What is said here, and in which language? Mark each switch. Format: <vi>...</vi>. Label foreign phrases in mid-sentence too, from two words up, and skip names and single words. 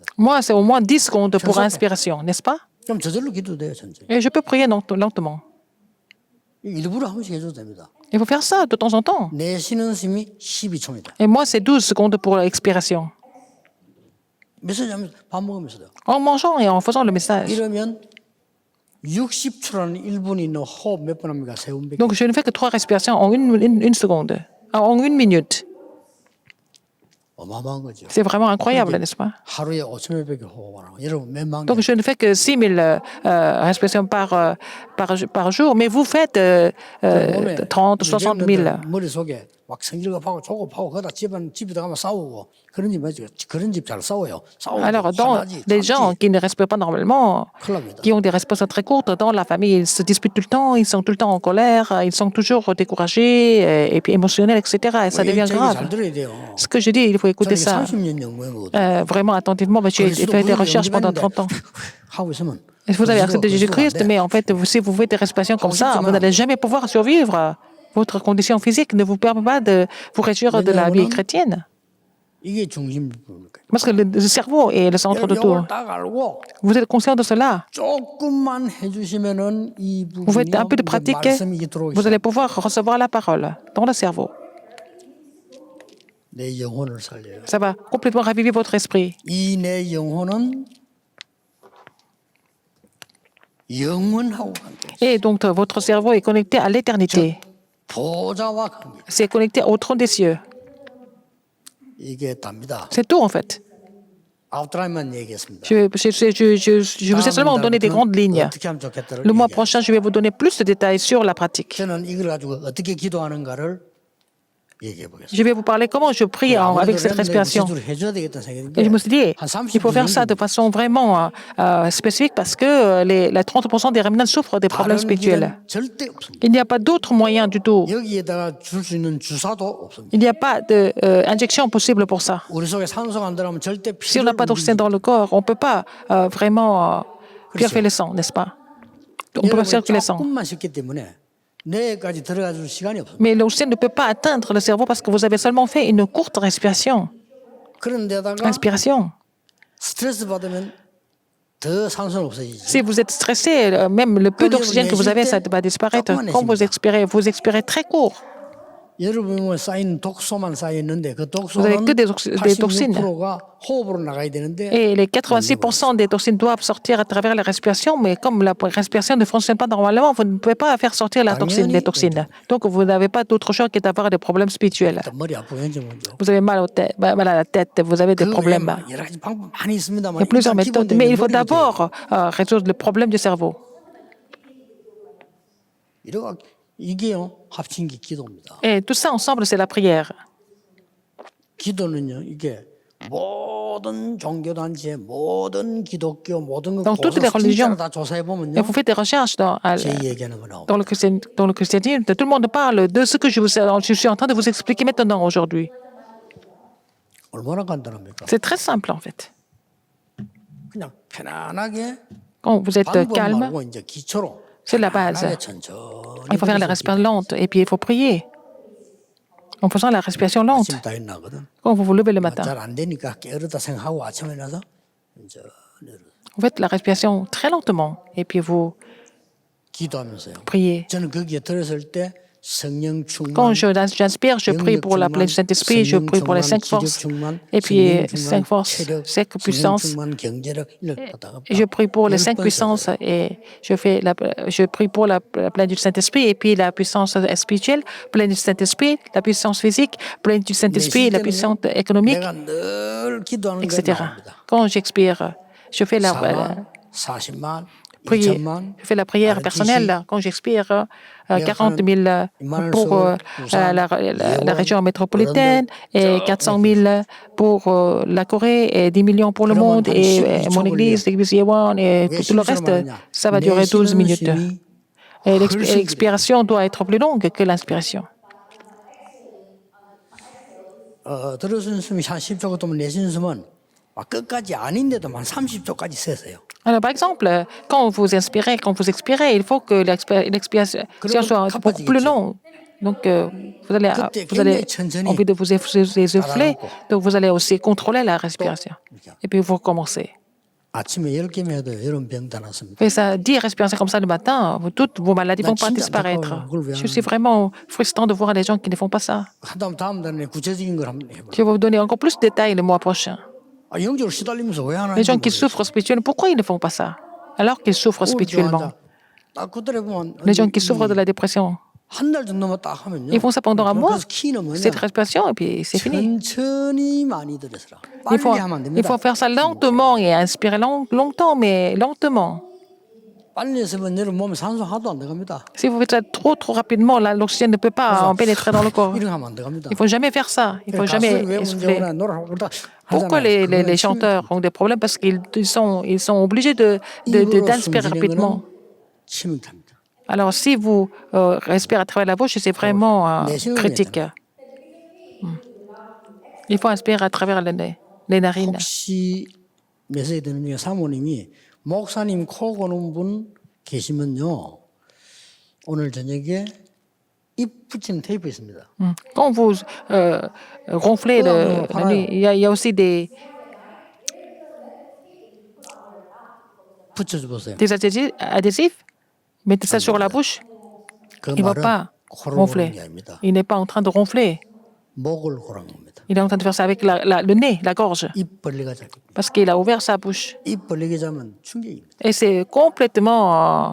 <fr>Moi, c'est au moins 10 secondes pour inspiration, n'est-ce pas?</fr> <ko>그럼 저절로 기도 돼요, 천천히.</ko> <fr>Et je peux prier lentement.</fr> <ko>일부러 한 번씩 해줘도 됩니다.</ko> <fr>Il faut faire ça de temps en temps.</fr> <ko>내쉬는 숨이 12초입니다.</ko> <fr>Et moi, c'est 12 secondes pour l'expiration.</fr> <ko>메시지하면서 밥 먹으면서도.</ko> <fr>En mangeant et en faisant le message.</fr> <ko>이러면 60초라는 1분이 있는 호흡 몇 번 합니까? 세 분밖에.</ko> <fr>Donc, je ne fais que 3 respirations en une seconde, en 1 minute.</fr> <ko>어마어마한 거죠.</ko> <fr>C'est vraiment incroyable, n'est-ce pas?</fr> <ko>하루에 5천 몇백개 호흡하라고. 여러분 몇만 개.</ko> <fr>Donc, je ne fais que 6000 respirations par jour, mais vous faites 30, 60 000.</fr> <ko>머릿속에 막 성질급하고 조급하고 그러다 집에 들어가면 싸우고 그런 집 맞죠? 그런 집 잘 싸워요. 싸우고</ko> <fr>Alors, dans</fr> <ko>화나지,</ko> <fr>les gens qui ne respirent pas normalement,</fr> <ko>큰일 납니다.</ko> <fr>qui ont des respirations très courtes, dans la famille, ils se disputent tout le temps, ils sont tout le temps en colère, ils sont toujours découragés et puis émotionnels, etc. Et ça devient</fr> <ko>잘</ko> <fr>grave.</fr> <ko>들어야 돼요.</ko> <fr>Ce que je dis, il faut écouter</fr> <ko>저는</ko> <fr>ça</fr> <ko>30년 연구해보거든요.</ko> <fr>vraiment attentivement, parce que j'ai fait des recherches pendant 30 ans.</fr> <ko>하고 있으면</ko> <fr>Vous avez accepté Jésus-Christ, mais en fait, si vous faites des respirations comme ça, vous n'allez jamais pouvoir survivre. Votre condition physique ne vous permet pas de vous réjouir de la vie chrétienne.</fr> <ko>이게 중심부니까.</ko> <fr>Parce que le cerveau est le centre de tout.</fr> <ko>이걸 딱 알고</ko> <fr>Vous êtes conscient de cela.</fr> <ko>조금만 해주시면은 이</ko> <fr>Vous faites un peu de</fr> <ko>부분이</ko> <fr>pratique,</fr> <ko>말씀이 이게 들어오기</ko> <fr>vous allez pouvoir recevoir la parole dans le cerveau.</fr> <ko>내 영혼을 살려요.</ko> <fr>Ça va complètement raviver votre esprit.</fr> <ko>이 내 영혼은 영원하고 관계.</ko> <fr>Et donc, votre cerveau est connecté à l'éternité.</fr> <ko>보좌와 관계.</ko> <fr>C'est connecté au trône des cieux.</fr> <ko>이게 답니다.</ko> <fr>C'est tout, en fait.</fr> <ko>아웃라인만 얘기했습니다.</ko> <fr>Je vous ai seulement donné des grandes lignes.</fr> <ko>어떻게 하면 좋겠다를</ko> <fr>Le mois</fr> <ko>얘기해요.</ko> <fr>prochain, je vais vous donner plus de détails sur la pratique.</fr> <ko>저는 이걸 가지고 어떻게 기도하는가를 얘기해 보겠습니다.</ko> <fr>Je vais vous parler comment je prie avec cette respiration.</fr> <ko>해줘야 되겠다는 생각이</ko> <fr>Et je me suis dit,</fr> <ko>한</ko> <fr>il faut faire ça de façon vraiment spécifique parce que les 30% des remnants souffrent des problèmes</fr> <ko>다른</ko> <fr>spirituels.</fr> <ko>길은 절대 없습니다.</ko> <fr>Il n'y a pas d'autre moyen du tout.</fr> <ko>여기에다가 줄 수 있는 주사도 없습니다.</ko> <fr>Il n'y a pas d'injection possible pour ça.</fr> <ko>우리 속에 산소가 안 들어가면 절대</ko> <fr>Si on</fr> <ko>피를</ko> <fr>n'a pas d'oxygène dans le corps, on ne peut pas vraiment purifier le sang, n'est-ce pas? On ne peut pas circuler le sang.</fr> <ko>조금만 씻기 때문에 뇌까지 들어가 줄 시간이 없습니다.</ko> <fr>Mais l'oxygène ne peut pas atteindre le cerveau parce que vous avez seulement fait une courte respiration.</fr> <ko>그런데다가</ko> <fr>Inspiration.</fr> <ko>스트레스 받으면 더 산소는 없어지지.</ko> <fr>Si vous êtes stressé, même le peu d'oxygène que vous avez, ça va disparaître. Quand vous expirez très court.</fr> <ko>여러분 몸에 쌓인 독소만 쌓여 있는데 그</ko> <fr>Vous avez</fr> <ko>독소는</ko> <fr>que des toxines.</fr> <ko>86%가 호흡으로 나가야 되는데</ko> <fr>Et les 86% des toxines doivent sortir à travers la respiration, mais comme la respiration ne fonctionne pas normalement, vous ne pouvez pas faire sortir les toxines. Donc, vous n'avez pas d'autre choix que d'avoir des problèmes spirituels.</fr> <ko>또 머리 아프고 현재 문제.</ko> <fr>Vous avez mal, mal à la tête, vous avez des</fr> <ko>그 외에</ko> <fr>problèmes.</fr> <ko>여러 가지 방법 많이 있습니다만</ko> <fr>Il y a plusieurs</fr> <ko>일단</ko> <fr>méthodes,</fr> <ko>기본적인</ko> <fr>mais il faut</fr> <ko>머리부터</ko> <fr>d'abord résoudre le problème du cerveau.</fr> <ko>이게요 합친 게 기도입니다.</ko> <fr>Et tout ça ensemble, c'est la prière.</fr> <ko>기도는요 이게 모든 종교단체, 모든 기독교, 모든</ko> <fr>Dans toutes les religions.</fr> <ko>다 조사해</ko> <fr>Et</fr> <ko>보면요</ko> <fr>vous faites des recherches</fr> <ko>제 얘기하는 거 나옵니다.</ko> <fr>dans le christianisme, tout le monde parle de ce que je suis en train de vous expliquer maintenant aujourd'hui.</fr> <ko>얼마나 간단합니까?</ko> <fr>C'est très simple en fait.</fr> <ko>그냥 편안하게</ko> <fr>Quand vous êtes</fr> <ko>방법</ko> <fr>calme,</fr> <ko>말고 이제 기초로</ko> <fr>c'est la base.</fr> <ko>편안하게 천천히</ko> <fr>Il faut faire la respiration lente et puis il faut prier. En faisant la respiration lente,</fr> <ko>아침 다 나거든.</ko> <fr>quand vous vous levez le matin,</fr> <ko>잘 안 되니까 깨어르다 생각하고 아침에 일어나서 이제</ko> <fr>vous faites la respiration très lentement et puis vous</fr> <ko>기도하면서요.</ko> <fr>priez.</fr> <ko>저는 거기에 들었을 때 성령</ko> <fr>Quand</fr> <ko>충만,</ko> <fr>j'inspire, je prie pour la pleine du Saint-Esprit, je prie pour les 5 forces, et puis 5 forces, 5 puissances. Et je prie pour les 5 puissances et je prie pour la pleine du Saint-Esprit et puis la puissance spirituelle, pleine du Saint-Esprit, la puissance physique, pleine du Saint-Esprit, la puissance économique,</fr> <ko>내가 늘 기도하는 게</ko> <fr>etc.</fr> <ko>나옵니다.</ko> <fr>Quand j'expire, je fais la</fr> <ko>40만,</ko> <fr>prière,</fr> <ko>2천만,</ko> <fr>je fais la prière personnelle. Quand j'expire, 40 000 pour la région métropolitaine et 400 000 pour la Corée et 10 millions pour le monde et mon église, l'église Yewan et tout le reste, ça va durer 12 minutes. Et l'expiration doit être plus longue que l'inspiration.</fr> <ko>들어서는 숨이 한 10초 정도면 내쉬는 숨은 막 끝까지 아닌데도 한 30초까지 세세요.</ko> <fr>Alors, par exemple, quand vous inspirez, quand vous expirez, il faut que l'expiration soit beaucoup plus longue. Donc, vous allez envie de vous essouffler, donc vous allez aussi contrôler la respiration. Et puis, vous recommencez.</fr> <ko>아침에 10개만 해도 여러분 병 다 났습니다.</ko> <fr>Faites ça 10 respirations comme ça le matin, toutes vos maladies ne vont pas disparaître. Je suis vraiment frustrant de voir les gens qui ne font pas ça.</fr> <ko>다음 달에 구체적인 걸 한번 해봐요.</ko> <fr>Je vais vous donner encore plus de détails le mois prochain.</fr> <ko>영적으로 시달리면서 왜 하나?</ko> <fr>Les gens qui souffrent spirituellement, pourquoi ils ne font pas ça alors qu'ils souffrent spirituellement?</fr> <ko>딱 그때 보면</ko> <fr>Les gens qui souffrent de la dépression,</fr> <ko>한 달 정도만 딱 하면요.</ko> <fr>ils font ça pendant un mois,</fr> <ko>그래서 키는 뭐냐?</ko> <fr>cette respiration, et puis c'est fini.</fr> <ko>천천히 많이 들으시라.</ko> <fr>Il</fr> <ko>빨리 하면 안</ko> <fr>il</fr> <ko>됩니다.</ko> <fr>faut faire ça lentement et inspirer longtemps, mais lentement.</fr> <ko>빨리 했으면 여러분 몸에 산소 하나도 안 들어갑니다.</ko> <fr>Si vous faites ça trop rapidement, l'oxygène ne peut pas en pénétrer dans le corps. 이렇게 하면 안 들어갑니다. Il ne faut jamais faire ça. Il ne faut jamais</fr> <ko>가수들이 왜 문제</ko> <fr>essouffler.</fr> <ko>오나 노래 부르다</ko> <fr>Pourquoi les chanteurs ont des problèmes? Parce qu'ils sont obligés d'inspirer rapidement.</fr> <ko>치명타입니다.</ko> <fr>Alors, si vous respirez à travers la bouche, c'est vraiment critique. Il faut inspirer à travers les narines.</fr> <ko>혹시 메시지 듣는 중에 사모님이 목사님 코 고는 분 계시면요. 오늘 저녁에 입 붙이는 테이프 있습니다.</ko> <fr>Quand vous ronflez la nuit, il y a aussi des</fr> <ko>붙여줘 보세요.</ko> <fr>adhésifs. Mettez ça sur la bouche.</fr> <ko>그</ko> <fr>Il ne va</fr> <ko>말은</ko> <fr>pas</fr> <ko>코를 고는</ko> <fr>ronfler.</fr> <ko>게 아닙니다.</ko> <fr>Il n'est pas en train de ronfler.</fr> <ko>목을 고는 겁니다.</ko> <fr>Il est en train de faire ça avec le nez, la gorge,</fr> <ko>입 벌리가 잡고</ko> <fr>parce qu'il a ouvert sa bouche.</fr> <ko>입 벌리게 자면 충격입니다.</ko> <fr>Et c'est complètement</fr>